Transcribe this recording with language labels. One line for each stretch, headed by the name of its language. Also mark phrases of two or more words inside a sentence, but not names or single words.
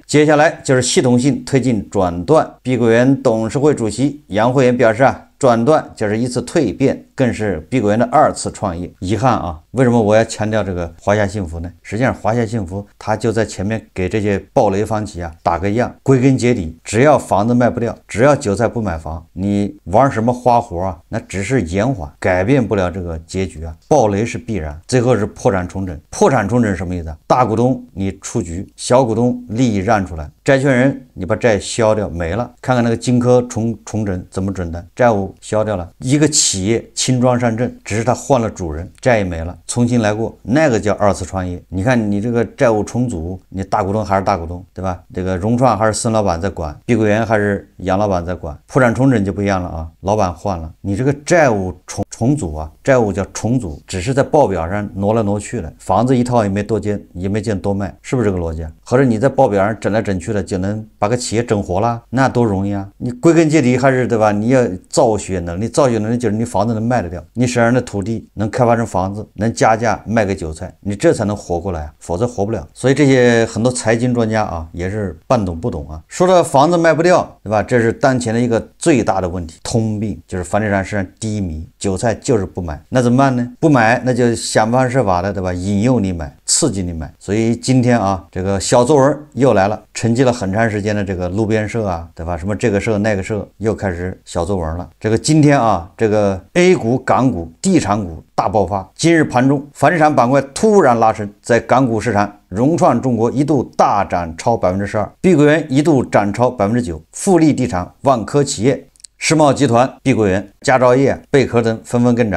Chinese: 接下來就是系統性推進轉段。碧桂園董事會主席楊惠妍表示轉段就是一次蛻變，更是碧桂園的2次創業。遺憾為什麼我要強調這個華夏幸福呢？實際上華夏幸福它就在前面給這些暴雷房企打個樣，歸根結底，只要房子賣不掉，只要韭菜不買房，你玩什麼花活那只是延緩，改變不了這個結局暴雷是必然，最後是破產重整。破產重整什麼意思大股東你出局，小股東利益让出來，債权人你把債消掉沒了。看看那個金科重整怎麼整的，債務消掉了，一個企業輕裝上陣，只是他換了主人，債也沒了，重新來過，那個叫2次創業。你看你這個債務重組，你大股東還是大股東，對吧？這個融創還是孫老板在管，碧桂園還是楊老板在管，破產重整就不一樣了老板換了，你這個債務重組債務叫重組，只是在報表上挪來挪去的，房子一套也沒見多賣，是不是這個邏輯或者你在報表上整來整去的，就能把個企業整活了，那多容易你歸根結底還是对吧？你要造血能力就是你房子能賣得掉，你手上的土地能開發成房子，能加價賣給韭菜，你這才能活過來否則活不了。所以這些很多財經專家也是半懂不懂說到房子賣不掉，對吧？這是當前的一個最大的問題，通病就是房地產市场低迷，韭菜就是不買，那怎麼辦呢？不買那就想方設法的，对吧？引誘你買，刺激你買。所以今天這個小作文又來了，沉寂了很長時間的這個路邊社對吧？什麼這個社那個社又開始小作文了。這個今天這個 A 股、港股、地產股大爆發。今日盤中，房地產板塊突然拉升，在港股市場，融創中國一度大漲超 12%， 碧桂園一度漲超 9%， 富力地產、萬科企業、世茂集團、碧桂園、佳兆業、貝殼等紛紛跟漲。